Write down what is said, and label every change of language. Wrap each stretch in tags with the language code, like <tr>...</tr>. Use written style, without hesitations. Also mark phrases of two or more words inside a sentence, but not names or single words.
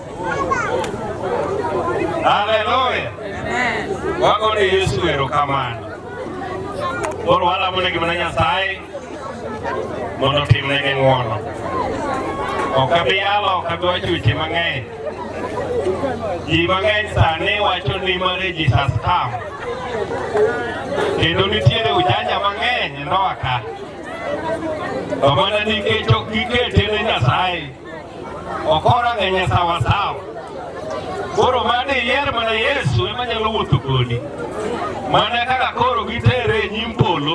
<luo>Hallelujah. Wagone Yesu erokamano. Koro walamone gimana Nyasaye mondo timnegi ng'wono. Ok abi yalo, ok abi wacho weche mang'eny. Ji mang'eny sani wacho ni</luo> <en>marriage is a scam.</en> <luo>Kendo nitiere ujanja mang'eny ndoa ka. To mana nikech ok gikete ne Nyasaye. Ok orang'enye sawasawa. Koro mane yier mana Yesu ema nyalo wuotho kodi. Mana kaka koro gitere e nyim polo.</luo>